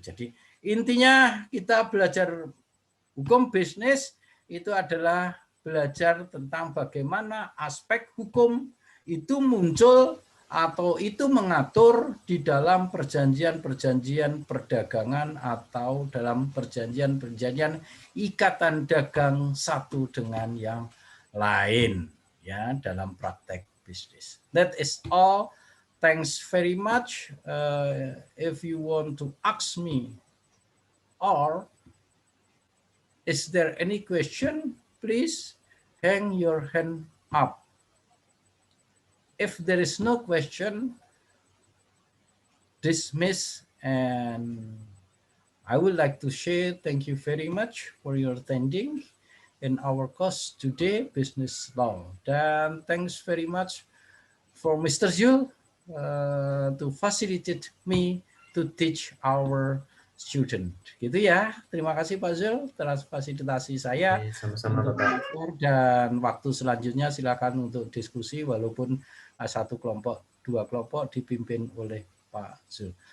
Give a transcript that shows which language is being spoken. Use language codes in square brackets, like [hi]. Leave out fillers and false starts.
[id] Jadi intinya kita belajar hukum bisnis itu adalah belajar tentang bagaimana aspek hukum itu muncul atau itu mengatur di dalam perjanjian-perjanjian perdagangan atau dalam perjanjian-perjanjian ikatan dagang satu dengan yang lain ya dalam praktek bisnis. [en] That is all. Thanks very much. If you want to ask me or is there any question, please hang your hand up. If there is no question, dismiss, and I would like to share thank you very much for your attending in our course today, Business Law. [id] Dan [en] thanks very much for Mr. Zul to facilitate me to teach our student. [id] Gitu ya. Terima kasih Pak Zul atas fasilitasi saya. Sama-sama Bapak. Dan waktu selanjutnya silakan untuk diskusi walaupun satu kelompok, dua kelompok dipimpin oleh Pak Zul.